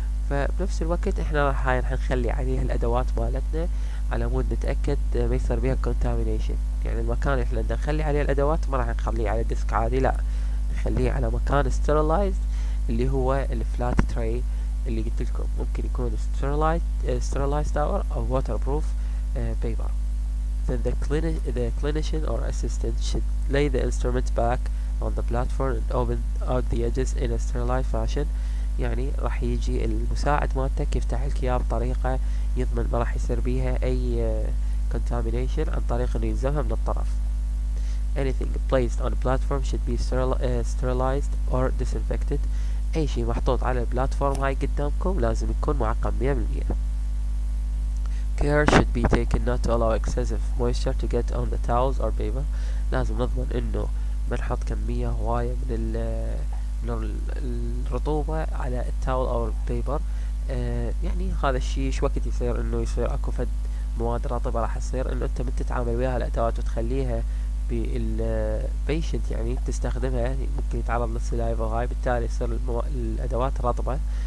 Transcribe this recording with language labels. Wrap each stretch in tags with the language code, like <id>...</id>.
<ar>فبنفس الوقت احنا راح نخلي عليه الادوات مالتنا على مود نتأكد ما يصير بيها contamination. يعني المكان اللي احنا نخلي عليه الادوات ما راح نخليه على ديسك عادي، لا نخليه على مكان sterilized اللي هو الفلات تراي اللي قلت لكم ممكن يكون</ar> <en>sterilized tower</en> <ar>او</ar> <en>waterproof paper. Then the clinician or assistant should lay the instrument back on the platform and open out the edges in a sterilized fashion.</en> <ar>يعني راح يجي المساعد مالتك يفتح لك اياه بطريقة يضمن ما راح يصير بيها اي contamination عن طريق انه يلزمها من الطرف.</ar> <en>Anything placed on a platform should be sterilized or disinfected.</en> <ar>اي شيء محطوط على البلاتفورم هاي قدامكم لازم يكون معقم 100%.</ar> <en>Care should be taken not to allow excessive moisture to get on the towels or paper.</en> <ar>لازم نضمن انه ما نحط كمية هواية من الرطوبة على التاول او البيبر. يعني هذا الشيء شو وقت يصير انه يصير اكو فد مواد رطبة راح تصير انه انت من تتعامل وياها الادوات وتخليها بالبيشنت يعني تستخدمها، يعني ممكن يتعرض للسلايفا وهاي بالتالي يصير الادوات رطبة.</ar>